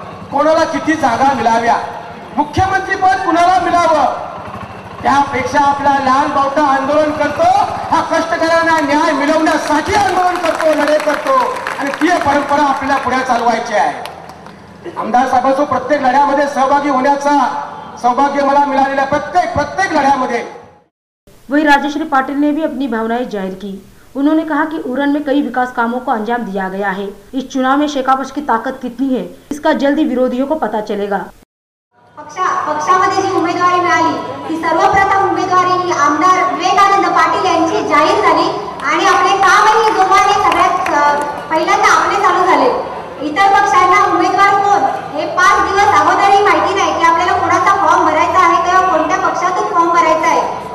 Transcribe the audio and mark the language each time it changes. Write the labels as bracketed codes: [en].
[mr] कोणाला किती जागा मिळाव्या, मुख्यमंत्री पद कुणाला मिळावं, त्यापेक्षा आपला लाल बावटा आंदोलन करतो. हा कष्टकऱ्यांना न्याय मिळवण्यासाठी आंदोलन करतो, लढाई करतो आणि ती परंपरा आपल्याला पुढे चालवायची आहे. आमदार साहेबांचं प्रत्येक लढ्यामध्ये सहभागी होण्याचा सौभाग्य मला मिळालेल्या प्रत्येक लढ्यामध्ये. [hi] वही राजेश्री पाटिल ने भी अपनी भावनाएं जाहिर की. उन्होंने कहा कि उरण में कई विकास कामों को अंजाम दिया गया है. इस चुनाव में शेकापक्ष की ताकत कितनी है इसका जल्दी विरोधियों को पता चलेगा. [mr] पक्षामध्ये जी उमेदवारी मिळाली ती सर्वप्रथम उमेदवारी ही आमदार विवेकानंद पाटील यांची जाहीर झाली आणि आपले कामही जोमाने सगळ्यात पहिल्यांदा आपले चालू झाले. इतर पक्षांना उमेदवार कोण हे 5 दिवस अगोदरही माहिती नाही की आपल्याला कोणाचा फॉर्म भरायचा आहे किंवा कोणत्या पक्षातून फॉर्म भरायचा आहे.